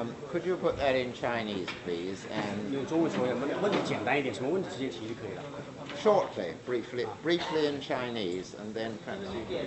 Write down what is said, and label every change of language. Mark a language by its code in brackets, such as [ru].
[en] Could you put that in Chinese, please? And [zh] 用中文说，问题简单一点，什么问题直接提就可以了。 [en] shortly, briefly in Chinese, and then perhaps you.